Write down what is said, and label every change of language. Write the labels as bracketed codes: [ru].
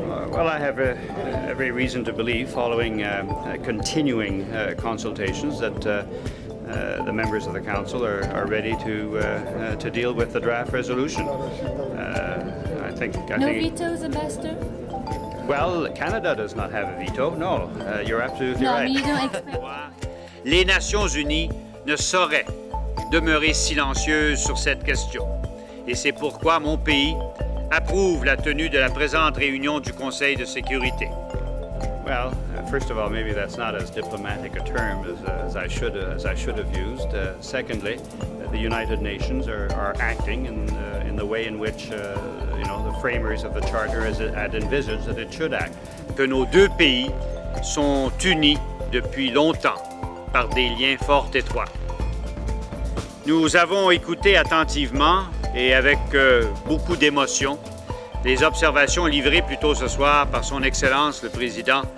[en] Well, I have every reason to believe, following continuing consultations, that the members of the Council are ready to deal with the draft resolution. I think vetoes, Ambassador? Well, Canada does not have a veto. No, you're absolutely No, right. I mean, you don't expect... [fr] Les Nations Unies ne sauraient demeurer silencieuses sur cette question. Et c'est pourquoi mon pays approuve la tenue de la présente réunion du Conseil de sécurité? [en] Well, first of all, maybe that's not as diplomatic a term as I should have used. Secondly, the United Nations are acting in the way in which the framers of the Charter had envisaged that it should act. [fr] Que nos deux pays sont unis depuis longtemps par des liens fort étroits. Nous avons écouté attentivement et avec beaucoup d'émotion les observations livrées plus tôt ce soir par son Excellence le Président.